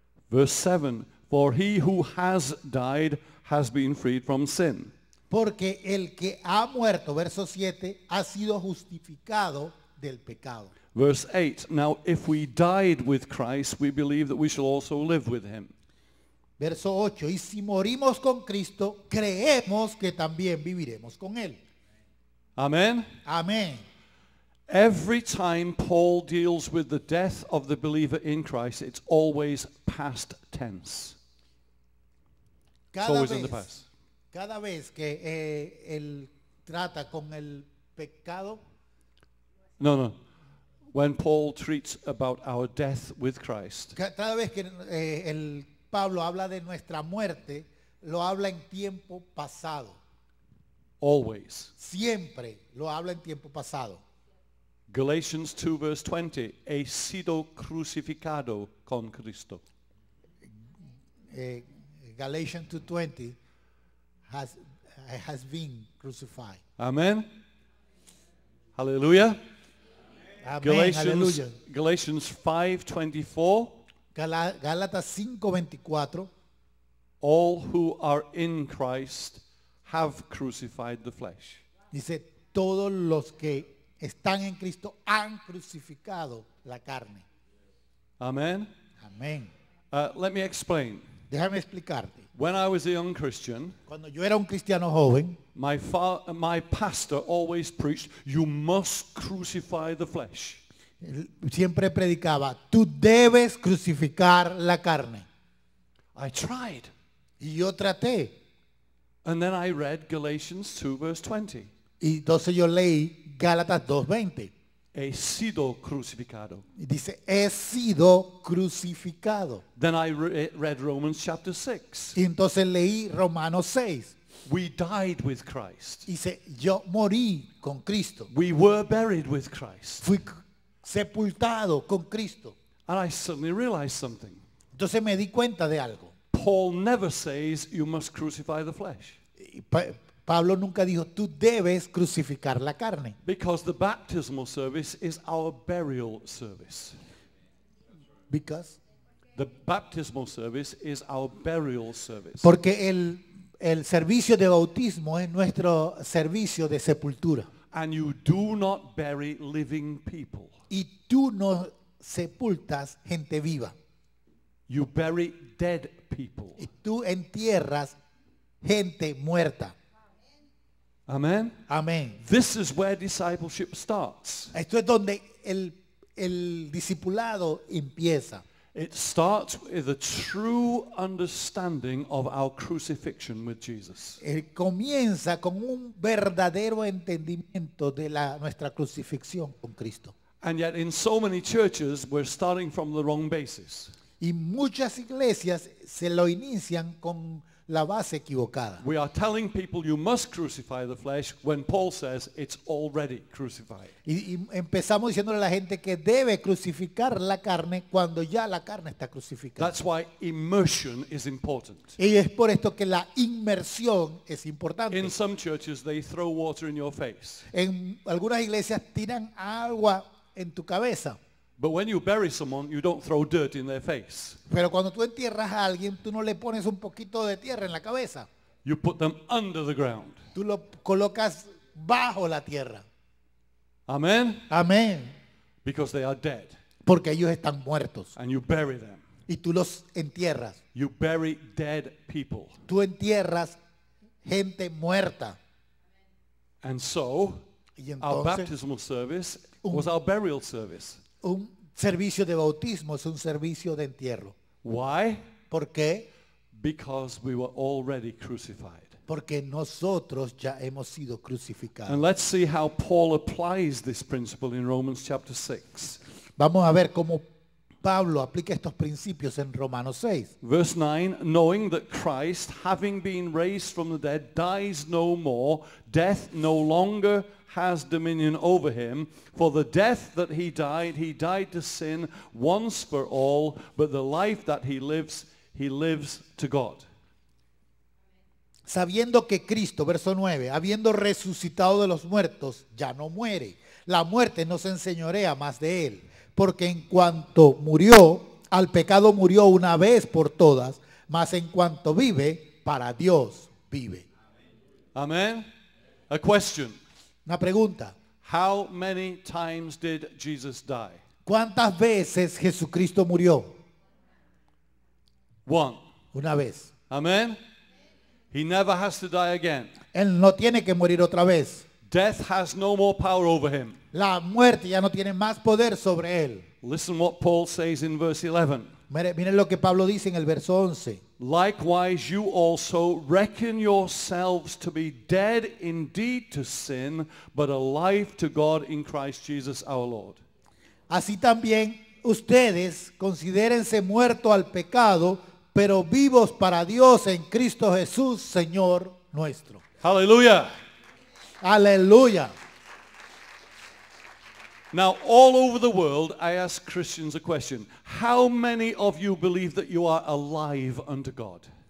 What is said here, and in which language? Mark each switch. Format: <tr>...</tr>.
<en>Verse 7, for he who has died has been freed from sin.</en> <es>Porque el que ha muerto, verso 7, ha sido justificado del pecado.</es> <en>Verse 8, now if we died with Christ, we believe that we shall also live with him.</en> <es>Verso 8, y si morimos con Cristo, creemos que también viviremos con él.</es> <en>Amen?</en> <es>Amén.</es> <en>Every time Paul deals with the death of the believer in Christ, it's always past tense. It's always in the past.</en> <es>Cada vez que él trata con el pecado,</es> <en>No. When Paul treats about our death with Christ,</en> <es>cada vez que el Pablo habla de nuestra muerte, lo habla en tiempo pasado.</es> <en>Always.</en> <es>Siempre lo habla en tiempo pasado.</es> <en>Galatians 2 verse 20.</en> <es>He sido crucificado con Cristo.</es> <en>Galatians 2:20 has been crucified. Amen. Hallelujah.</en> <es>Amén, aleluya.</es> <en>Galatians 5:24.</en> <es>Gálatas 5:24.</es> <en>All who are in Christ have crucified the flesh.</en> <es>Dice, todos los que están en Cristo han crucificado la carne.</es> <en>Amen.</en> <es>Amén.</es> <en>Let me explain.</en> <es>Déjame explicarte.</es> <en>When I was a young Christian,</en> <es>Cuando yo era un cristiano joven,</es> <en>my pastor always preached, you must crucify the flesh.</en> <es>él siempre predicaba, tú debes crucificar la carne.</es> <en>I tried.</en> <es>Y yo traté.</es> <en>And then I read Galatians 2 verse 20.</en> <es>Y entonces yo leí Gálatas 2:20. He sido crucificado. Y dice, he sido crucificado.</es> <en>Then I read Romans chapter 6.</en> <es>Y entonces leí Romanos 6.</es> <en>We died with Christ.</en> <es>Dice, yo morí con Cristo.</es> <en>We were buried with Christ.</en> <es>Fui sepultado con Cristo.</es> <en>And I suddenly realized something.</en> <es>Entonces me di cuenta de algo.</es> <en>Paul never says you must crucify the flesh.</en> <es>Y Pablo nunca dijo, tú debes crucificar la carne.</es> <en>Because the baptismal service is our burial service. Because? The baptismal service is our burial service.</en> <es>Porque el servicio de bautismo es nuestro servicio de sepultura.</es> <en>And you do not bury living people.</en> <es>Y tú no sepultas gente viva.</es> <en>You bury dead people.</en> <es>Y tú entierras gente muerta.</es> <en>Amen.</en> <es>Amén.</es> <en>This is where discipleship starts.</en> <es>Esto es donde el discipulado empieza.</es> <en>It starts with a true understanding of our crucifixion with Jesus.</en> <es>Comienza con un verdadero entendimiento de nuestra crucifixión con Cristo.</es> <en>And yet in so many churches we're starting from the wrong basis.</en> <es>Y muchas iglesias se lo inician con la base equivocada.</es> <en>We are telling people you must crucify the flesh when Paul says it's already crucified.</en> <es>Y empezamos diciéndole a la gente que debe crucificar la carne cuando ya la carne está crucificada.</es> <en>That's why immersion is important.</en> <es>Y es por esto que la inmersión es importante.</es> <en>In some churches they throw water in your face.</en> <es>En algunas iglesias tiran agua en tu cabeza.</es> <en>But when you bury someone, you don't throw dirt in their face.</en> <es>Pero cuando tú entierras a alguien, tú no le pones un poquito de tierra en la cabeza.</es> <en>You put them under the ground.</en> <es>Tú lo colocas bajo la tierra.</es> <en>Amen?</en> <es>Amén.</es> <en>Because they are dead.</en> <es>Porque ellos están muertos.</es> <en>And you bury them.</en> <es>Y tú los entierras.</es> <en>You bury dead people.</en> <es>Tú entierras gente muerta.</es> <en>And so,</en> <es>Y</es> <en>our</en> <es>entonces,</es> <en>baptismal service was our burial service.</en> <es>un servicio de bautismo es un servicio de entierro.</es> <en>Why?</en> <es>¿Por qué?</es> <en>Because we were already crucified.</en> <es>Porque nosotros ya hemos sido crucificados.</es> <en>And let's see how Paul applies this principle in Romans chapter 6.</en> <es>Vamos a ver cómo Pablo aplica estos principios en Romanos 6.</es> <en>Verse 9, knowing that Christ, having been raised from the dead, dies no more, death no longer has dominion over him. For the death that he died to sin once for all, but the life that he lives to God.</en> <es>Sabiendo que Cristo, verso 9, habiendo resucitado de los muertos, ya no muere. La muerte no se enseñorea más de él. Porque en cuanto murió, al pecado murió una vez por todas, mas en cuanto vive, para Dios vive.</es> <en>Amen. A question.</en> <es>Una pregunta.</es> <en>How many times did Jesus die?</en> <es>¿Cuántas veces Jesucristo murió?</es> <en>One.</en> <es>Una vez.</es> <en>Amen. He never has to die again.</en> <es>Él no tiene que morir otra vez.</es> <en>Death has no more power over him.</en> <es>La muerte ya no tiene más poder sobre él.</es> <en>Listen what Paul says in verse 11.</en> <es>Miren lo que Pablo dice en el verso 11.</es> <en>Likewise you also reckon yourselves to be dead indeed to sin, but alive to God in Christ Jesus our Lord.</en> <es>Así también ustedes considérense muertos al pecado, pero vivos para Dios en Cristo Jesús, Señor nuestro.</es> <en>Hallelujah.</en> <es>Aleluya.</es> <en>Now, all over the world, I ask Christians a question. How many of you believe that you are alive unto God?</en>